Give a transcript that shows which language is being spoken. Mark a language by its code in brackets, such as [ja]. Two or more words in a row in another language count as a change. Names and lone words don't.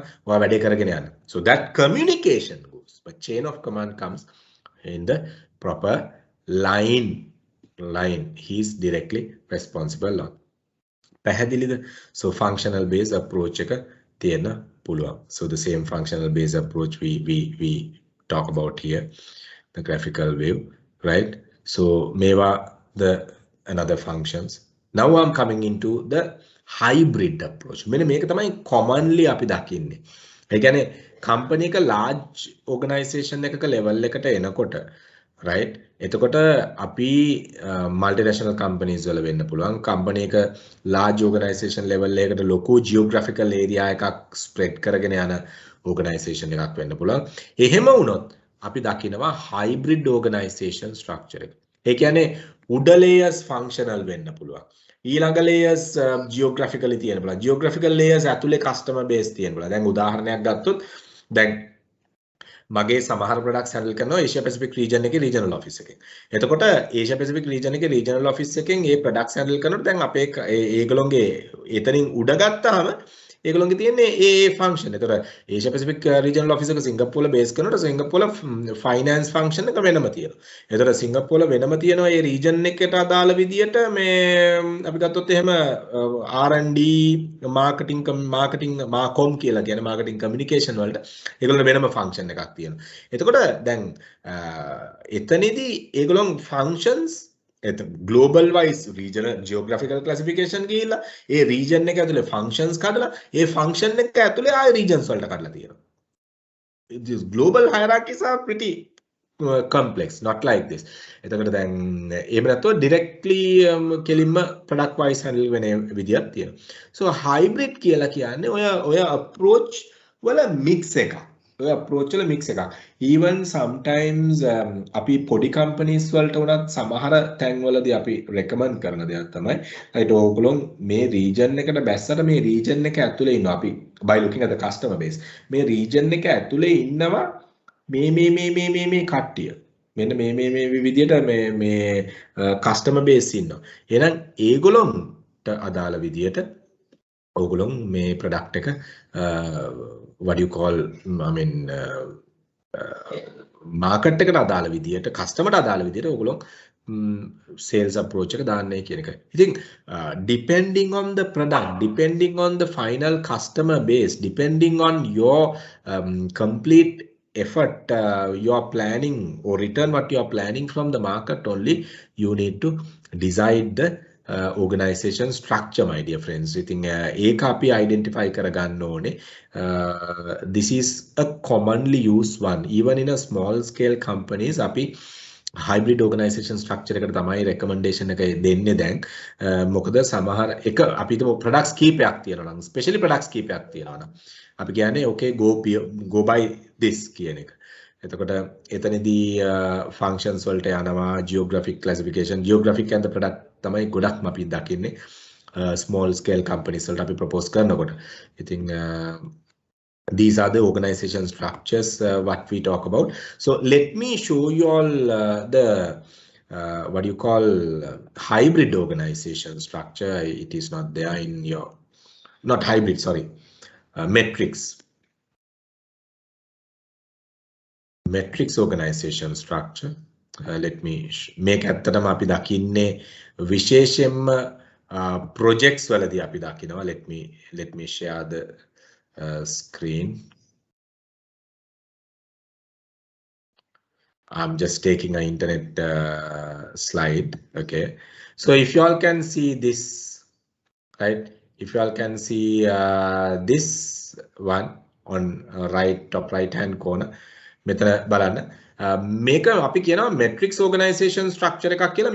[si] ඔයා වැඩේ කරගෙන යන්න. [en] So that communication goes. But chain of command comes in the proper line. He is directly responsible on. [si] පැහැදිලිද? [en] So functional based approach [si] එක තියෙන්න පුළුවන්. [en] So the same functional based approach we talk about here, the graphical view, right? So මේවා the another functions. Now I'm coming into the hybrid approach. [si] මෙන්න මේක තමයි commonly අපි දකින්නේ. ඒ කියන්නේ company එක [en] large organization [si] එකක level එකට එනකොට right? එතකොට අපි [en] multinational companies [si] වල වෙන්න පුළුවන්. company එක [en] large organization level [si] එකකට ලොකු [en] geographical area [si] එකක් spread කරගෙන යන organization එකක් වෙන්න පුළුවන්. එහෙම වුණොත් අපි දකිනවා [en] hybrid organization structure [si] එක. ඒ කියන්නේ උඩ [en] layers functional [si] වෙන්න පුළුවන්. ඊළඟ [en] layers geographically [si] තියෙන්න පුළුවන්. [en] geographical layers [si] ඇතුලේ [en] customer base [si] තියෙන්න පුළුවන්. දැන් උදාහරණයක් ගත්තොත් දැන් මගේ සමහර [en] products handle [si] කරනවා Asia Pacific region එකේ [en] regional office [si] එකෙන්. එතකොට Asia Pacific region එකේ [en] regional office [si] එකෙන් මේ [en] products handle [si] කරනකොට දැන් අපේ ඒගොල්ලෝගේ එතනින් උඩ ගත්තාම ඒගොල්ලෝගේ තියෙන්නේ ඒ function. එතකොට [en] Asia Pacific regional office [si] එක සිංගප්පූර්ල බේස් කරනකොට සිංගප්පූර්ල [en] finance function [si] එක වෙනම තියෙනවා. එතකොට සිංගප්පූර්ල වෙනම තියෙනවා මේ region එකට අදාළ විදියට මේ අපි ගත්තොත් එහෙම [en] R&D marketing [si] මාකොම් කියලා කියන [en] marketing communication [si] වලට ඒගොල්ලෝ වෙනම function එකක් තියෙනවා. එතකොට දැන් එතනදී ඒගොල්ලෝ [en] functions global wise regional geographical classification [si] ගිහිල්ලා ඒ region එක ඇතුලේ functions කඩලා ඒ function එක ඇතුලේ ආය regions වලට කඩලා තියෙනවා. [en] These global hierarchies are pretty complex, not like this. [si] එතකොට දැන් එහෙම නැත්නම් directly කෙලින්ම [en] product wise handle [si] වෙන විදියක් තියෙනවා. [en] So hybrid [si] කියලා කියන්නේ ඔය approach වල mix එකක්. ඔය approach වල mix එකක්. [en] Even sometimes [si] අපි පොඩි companies වලට උනත් සමහර තැන්වලදී අපි recommend කරන දෙයක් තමයි right ඕගොල්ලෝ මේ region එකට බැස්සට මේ region එක ඇතුලේ ඉන්නවා අපි [en] by looking at the customer base [si] මේ region එක ඇතුලේ ඉන්නවා මේ කට්ටිය මෙන්න මේ විදියට මේ [en] customer base [si] ඉන්නවා. එහෙනම් ඒගොල්ලොන්ට අදාළ විදියට ඕගොල්ලෝ මේ product එක [en] what do you call I mean market [si] එකට අදාළ විදියට customer ට අදාළ විදියට ඕගොල්ලෝ [en] sales approach [si] එක දාන්නේ කියන එකයි. [en] ඉතින් depending on the product, depending on the final customer base, depending on your complete effort you are planning or return what you are planning from the market only, you need to decide the organization structure, my dear friends. I think [si] ඒක අපි identify කරගන්න ඕනේ. [en] This is a commonly used one. Even in a small scale companies, [si] අපි [en] hybrid organization structure [si] එකට තමයි recommendation එක දෙන්නේ දැන්. මොකද සමහර එක අපි හිතමු products කීපයක් තියෙනවා නම්, [en] especially products [si] කීපයක් තියෙනවා නම් අපි කියන්නේ [en] okay go by this [si] කියන එක. එතකොට එතනදී functions වලට යනවා [en] geographic classification, geographic and the product [si] තමයි ගොඩක්ම අපි දකින්නේ [en] small scale companies [si] වලට අපි propose කරනකොට. [en] ඉතින් these are the organization structures what we talk about. So let me show you all the what you call hybrid organization structure. It is not there in your not hybrid, sorry, matrix organization structure. Let me make [si] ඇත්තටම අපි දකින්නේ විශේෂයෙන්ම projects වලදී අපි දකිනවා. [en] Let me share the screen. I'm just taking an internet slide. Okay, so if you all can see this, right, if you all can see this one on top right hand corner, [si] මෙතන බලන්න මේක අපි කියනවා [en] matrix organization structure [si] එකක් කියලා.